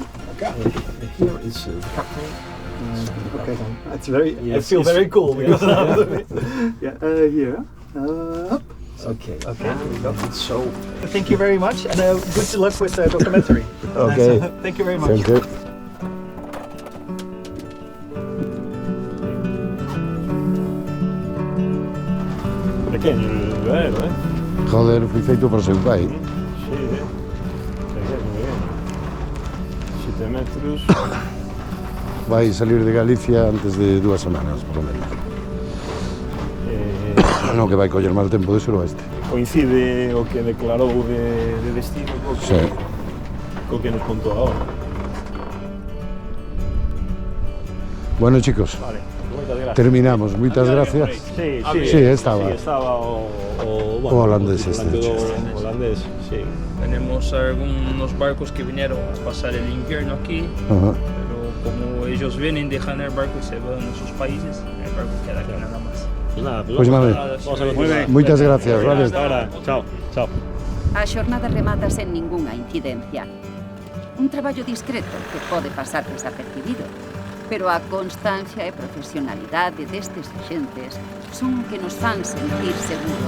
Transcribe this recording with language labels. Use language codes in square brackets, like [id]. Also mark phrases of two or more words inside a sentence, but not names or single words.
[en] Okay. Here is the captain. Okay. It's very. Yes, I feel very cool because yeah. Here. Up. Okay. Okay. Here we go. So. Thank you very much, and good luck with the documentary. Okay. Thank you very much. Thank you. [es] Pequeño el velero, Joder, [gl] fui feito por seu pai. [es] Sí, pequeño. 7 metros. [gl] Vai salir de Galicia antes de 2 semanas, [es] por lo menos. [gl] no que vai coller mal tempo de suroeste. Coincide o que declarou de destino co que nos contou agora. [es] Bueno, chicos, [gl] Vale, moitas gracias. [es] terminamos. [gl] Moitas gracias. [es] Sí, estaba. [gl] o [es] holandés este. holandés, sí. Tenemos algunos barcos que vinieron a pasar el invierno aquí, Ajá. pero como ellos vienen, dejan el barco y se van a sus países, el barco queda aquí nada más. [gl] Pois vale. Moitas gracias, vale. [es] Hasta ahora. Chao. Chao. [gl] A xornada remata sen ningunha incidencia. Un traballo discreto que pode pasar desapercibido, pero a constancia e profesionalidade destes xentes son o que nos fan sentir seguros.